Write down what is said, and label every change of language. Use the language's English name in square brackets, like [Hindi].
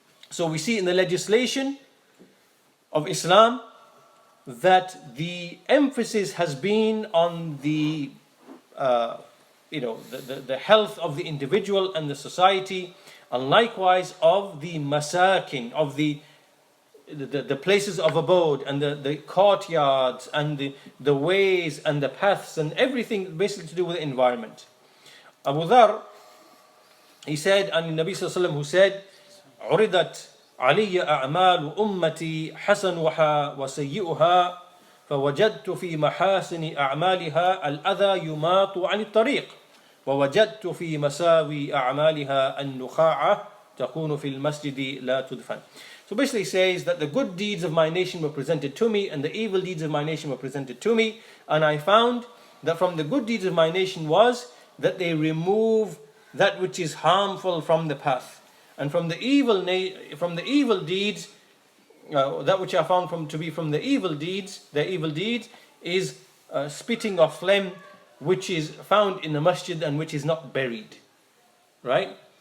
[English] So we see in the legislation of Islam that the emphasis has been on the health of the individual and the society, and likewise of the masakin, of the places of abode, and the courtyards, and the ways, and the paths, and everything basically to do with the environment. Abu Dhar, he said, and the Nabi Sallallahu Alaihi Wasallam who said, [Arabic] عُرِضَتْ عَلِيَّ أَعْمَالُ أُمَّتِي حَسَنُهَا وَسَيِّئُهَا فوجدت في محاسن أعمالها الأذى يماط عن الطريق ووجدت في مساوي أعمالها النخاعة تكون في المسجد لا تدفن. [English] So basically he says that the good deeds of my nation were presented to me and the evil deeds of my nation were presented to me, and I found that from the good deeds of my nation was that they remove that which is harmful from the path, and from the evil deeds, that which I found to be from the evil deeds, is spitting of phlegm, which is found in the masjid and which is not buried. Right?